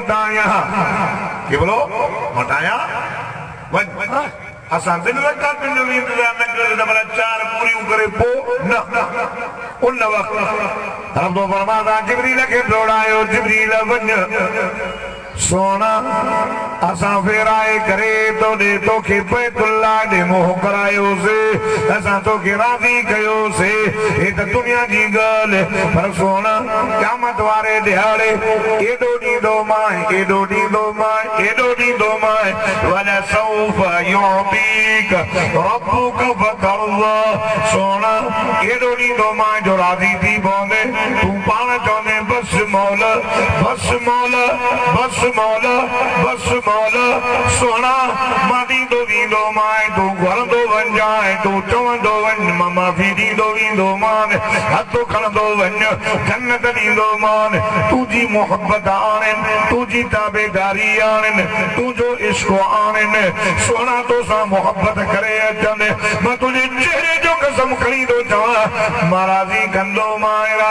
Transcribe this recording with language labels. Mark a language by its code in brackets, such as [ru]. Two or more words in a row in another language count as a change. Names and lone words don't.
[sd] मटायां वञ असां बिन रकातुनि जो इंतज़ार न कयो त भला 4 पूरियूं करे पोइ न उन वक़्तु रब फरमाता जिब्रील खे दौड़ायो जिब्रील वञ सोना असां फेराए करे तोखे बैतुल्लाह ॾे मोह करायोसीं असां तोखे राज़ी कयोसीं हे त दुनिया जी ॻाल्हि पर सोना क़यामत वारे ॾियारे एॾो ॾींदो मां [ar] ولسوف يعطيك ربك فترضى [sd] सोना एॾो ॾींदो मां जो राज़ी थी पवंदे तूं पाण चवंदे बस मौला सोना मां ॾींदो वेंदो मां तूं घुरंदो वञ तूं चवंदो वञ मां माफ़ी ॾींदो वेंदो मान हथ खणंदो वञ जन्नत ॾींदो मान तुंहिंजी मोहबत आणनि तुंहिंजी ताबेदारी आणनि तुंहिंजो इश्क आणनि सोना तोसां मोहबत करे अचनि मां तुंहिंजे चेहरे जो कसम खणी थो चवां मां राज़ी कंदो मां